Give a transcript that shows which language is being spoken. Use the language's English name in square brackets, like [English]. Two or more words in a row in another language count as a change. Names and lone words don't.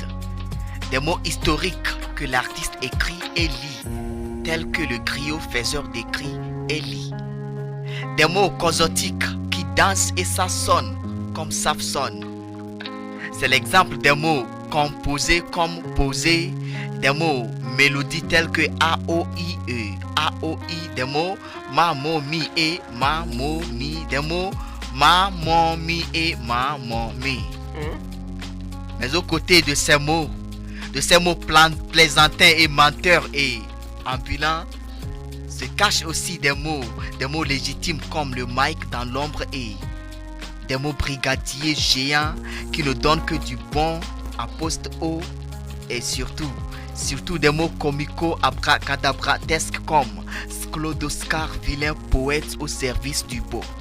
[French] Des mots historiques que l'artiste écrit et lit, tels que le griot faiseur d'écrit et lit. Des mots causotiques qui dansent et s'assonnent comme Safson. C'est l'exemple des mots composés comme posés, des mots mélodies telles que A-O-I-E, A-O-I, des mots ma, mo, mi et ma, mo, mi, des mots ma, mon, mi et ma, mon, mi. Mais aux côtés de ces mots plaisantins et menteurs et ambulants, se cachent aussi des mots légitimes comme le mic dans l'ombre et des mots brigadiers géants qui ne donnent que du bon aposte-o et surtout des mots comico-abracadabratesques comme Claude Oscar, vilain poète au service du beau.